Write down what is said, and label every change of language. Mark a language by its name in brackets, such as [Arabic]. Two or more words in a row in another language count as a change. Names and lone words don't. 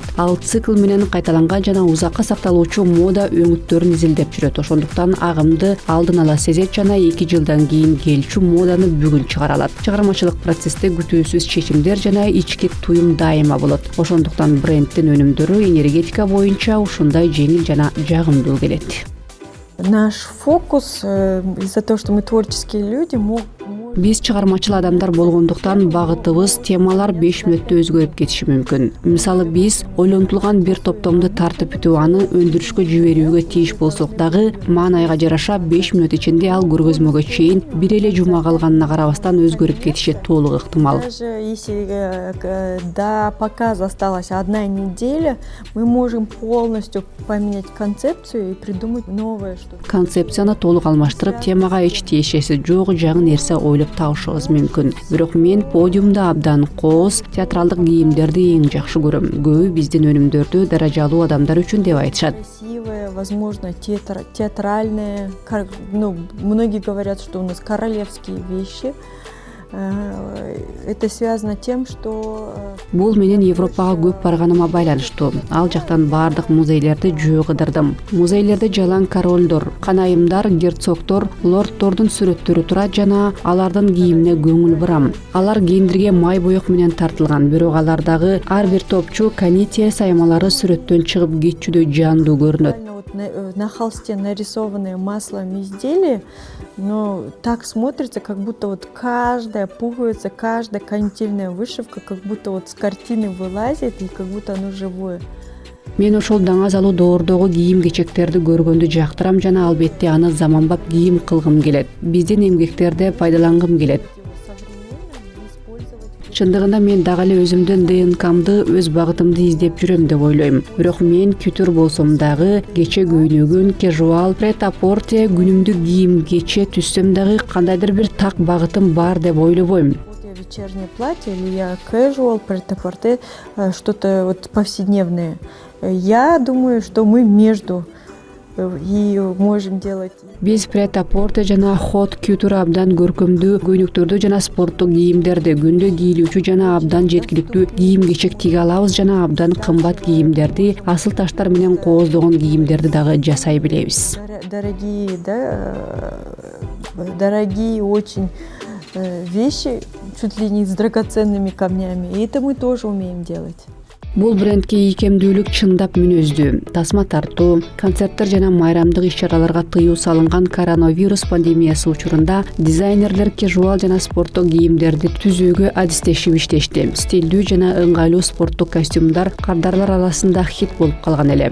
[Kyrgyz] Ал цикл менен кайталанган жана узакка сакталуучу мода өңүттөрүн изилдеп жүрөт. Ошондуктан агымды алдын ала сезет жана 2 жылдан кийин келчү моданы бүгүн чыгара алат. Чыгармачылык процессте күтүүсүз чечимдер жана ички туюм дайыма болот. Ошондуктан бренддин өнүмдөрү энергетика боюнча ушундай жеңил жана жагымдуу келет. [Russian] Наш фокус из-за того, что мы творческие люди, [Kyrgyz] Биз чыгармачыл адамдар болгондуктан багытыбыз, темалар 5 мүнөттө өзгөрүп кетиши мүмкүн. Мисалы биз ойлонтулган бир топтомду тартып бүтүп аны өндүрүшкө жиберүүгө тийиш болсок дагы маанайга жараша 5 мүнөт ичинде ал көргөзмөгө чейин бир эле жума калганына карабастан өзгөрүп кетиши толук ыктымал. [Russian] Даже если до показа осталась 1 неделя, мы можем полностью поменять концепцию и придумать новое что-то. [Kyrgyz] Концепцияны толук алмаштырып, темага эч тиешеси жок жаңы нерсе ойлоп табышыбыз мүмкүн. Бирок мен подиумда абдан кооз театралдык кийимдерди эң жакшы көрөм. Көбү биздин өнүмдөрдү даражалуу адамдар үчүн деп айтышат. [Russian] Красивые, возможно, театральные. Многие говорят, что у нас королевские вещи. Это связано тем, что [Kyrgyz] Бул менен Европага көп барганыма байланыштуу. Ал жактан бардык музейлерди жөө кыдырдым. Музейлерде жалаң королдор, канайымдар, герцогдор, лорддордун сүрөттөрү турат жана алардын кийимине көңүл бурам. Алар кендирге май боек менен тартылган, бирок алардагы ар бир топчу канития саймалары сүрөттөн чыгып кетчүдөй жандуу көрүнөт. [Russian] на холсте нарисованные маслом изделия, но так смотрится, как будто вот каждая пуговица, каждая канительная вышивка, как будто вот с картины вылазит и как будто оно живое. [Kyrgyz] Мен ошол даңазалуу доордогу кийим-кечектерди көргөндү жактырам жана албетте аны заманбап кийим кылгым келет. Биздин эмгектерди пайдалангым келет. Чындыгында мен дагы эле өзүмдүн ДНКмды, өз багытымды издеп жүрөм деп ойлойм. Бирок мен күтүр болсом дагы, кече көйнөгүн, casual, pret-à-porter, күнүмдүк кийим кече түссөм дагы кандайдыр бир так багытым бар деп ойлобойм. [Russian] Вечернее платье или я casual, pret-à-porter, что-то вот повседневное. Я думаю, что мы между и можем делать. [Kyrgyz] Биз pret-à-porter жана [French] hot couture [Kyrgyz] абдан көркөмдүү көйнөктөрдү жана спорттук кийимдерди, күндө кийилүүчү жана абдан жеткиликтүү кийим-кечек тиге алабыз жана абдан кымбат кийимдерди, асыл таштар менен кооздогон кийимдерди дагы жасай билебиз. [Russian] Дорогие очень вещи, чуть ли не с драгоценными камнями. И это мы тоже умеем делать. [Kyrgyz] Бул брендке ийкемдүүлүк чындап мүнөздүү. Тасма тартуу, концерттер жана майрамдык иш-чараларга тыюу салынган коронавирус пандемиясы учурунда дизайнерлер casual жана спорттук кийимдерди түзүүгө адистешип иштешти. Стилдүү жана ыңгайлуу спорттук костюмдар кардарлар арасында хит болуп калган эле.